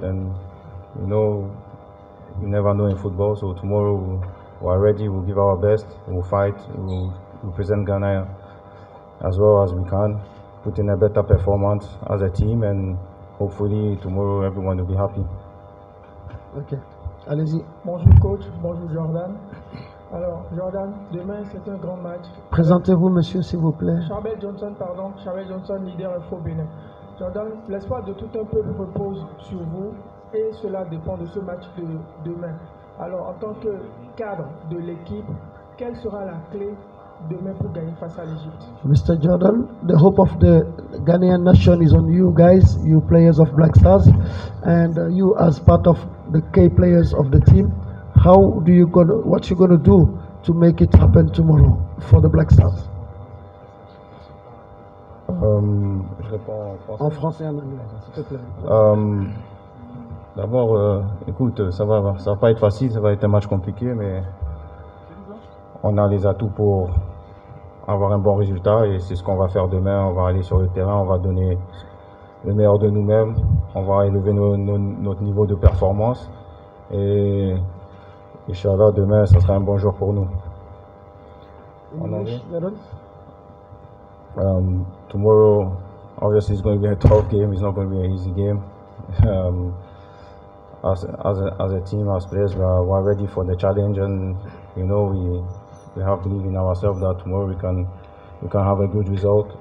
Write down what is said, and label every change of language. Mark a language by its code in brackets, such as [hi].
[en] And you never know in football. So tomorrow we are ready. We'll give our best. We'll fight. We'll represent Ghana as well as we can. Put in a better performance as a team, and hopefully tomorrow everyone will be happy. [fr] Ok, allez-y. Bonjour coach, bonjour Jordan. Alors Jordan, demain c'est un grand match. Présentez-vous monsieur s'il vous plaît. Charbel Johnson, leader Info Bénin. Jordan, l'espoir de tout un peuple repose sur vous et cela dépend de ce match de demain. Alors en tant que cadre de l'équipe, quelle sera la clé demain pour gagner face à l'Égypte? [en] Mr. Jordan, the hope of the Ghanaian nation is on you guys, you players of Black Stars, and you as part of the key players of the team. What you gonna do to make it happen tomorrow for the Black Stars? [fr] Je réponds En français et en anglais, s'il te plaît. D'abord, écoute, ça va pas être facile, ça va être un match compliqué, mais on a les atouts pour avoir un bon résultat et c'est ce qu'on va faire demain. On va aller sur le terrain, on va donner le meilleur de nous-mêmes, on va élever notre niveau de performance et Inch'Allah, demain, ça sera un bon jour pour nous. En anglais? [en] Tomorrow, obviously, it's going to be a tough game. It's not going to be an easy game. As a team, as players, we are ready for the challenge, and we have belief in ourselves that tomorrow we can have a good result.